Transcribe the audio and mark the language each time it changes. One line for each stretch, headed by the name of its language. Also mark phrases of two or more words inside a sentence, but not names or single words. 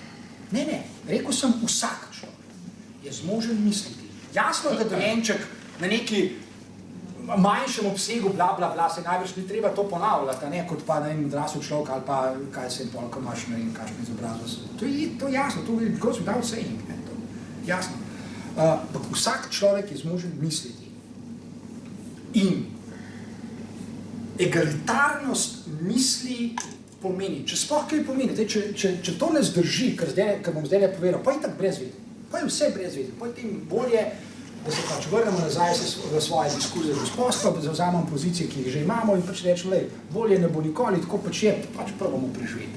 Slovenian: Ne, rekel sem vsak človek je zmožen misliti. Jasno, da dojenček na neki manjšem obsegu, bla, se največ ni treba to ponavljati, ne, kot pa odrasel človek ali pa kaj se pol, ko imaš, ne vem, kakšno izobrazbo. To je jasno, to je
English: goes without saying,
Slovenian: ne, to jasno. Vsak človek je zmožen misliti. In egalitarnost misli pomeni, če sploh kaj pomeni, če to ne zdrži, kar bom zdaj povedal, pa je tako brez veze, pa je vse brez veze, pa je tem bolje, da se pač vrnemo nazaj v svoje diskurze gospodstva, da zavzamem pozicije, ki jih že imamo in pač rečem, bolje ne bo nikoli, tako pač je, pač probamo preživeti.